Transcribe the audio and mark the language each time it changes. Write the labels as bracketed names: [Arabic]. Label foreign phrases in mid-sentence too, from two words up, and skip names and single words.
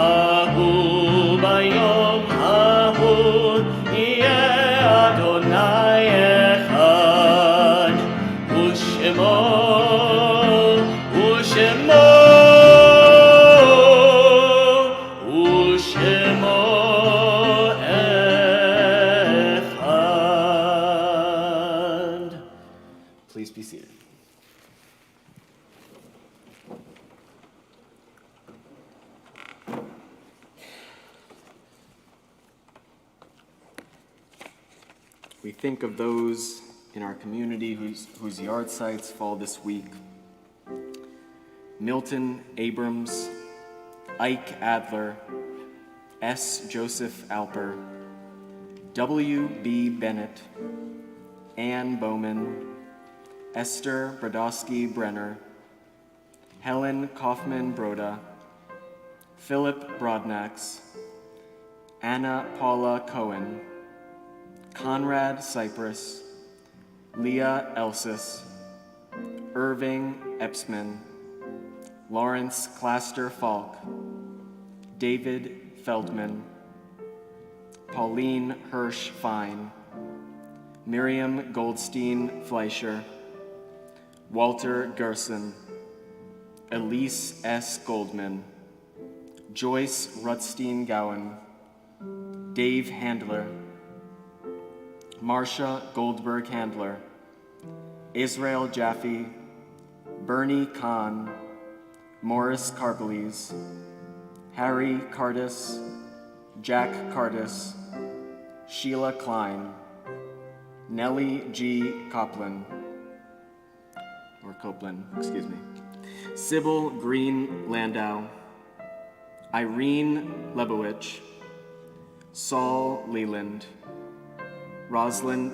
[Hebrew] hahu yeh Adonai echad u'shemo echad. [English] Please be seated. We think of those in our community whose yard sites fall this week. Milton Abrams, Ike Adler, S. Joseph Alper, W. B. Bennett, Ann Bowman, Esther Brodowski Brenner, Helen Kaufman Broda, Philip Brodnax, Anna Paula Cohen, Conrad Cypress, Leah Elsis, Irving Epsman, Lawrence Claster Falk, David Feldman, Pauline Hirsch Fine, Miriam Goldstein Fleischer, Walter Gerson, Elise S. Goldman, Joyce Rutstein Gowan, Dave Handler, Marcia Goldberg Handler, Israel Jaffe, Bernie Kahn, Morris Carpeles, Harry Cardis, Jack Cardis, Sheila Klein, Nellie G. Copeland, Sybil Green Landau, Irene Lebowich, Saul Leland, Roslyn T.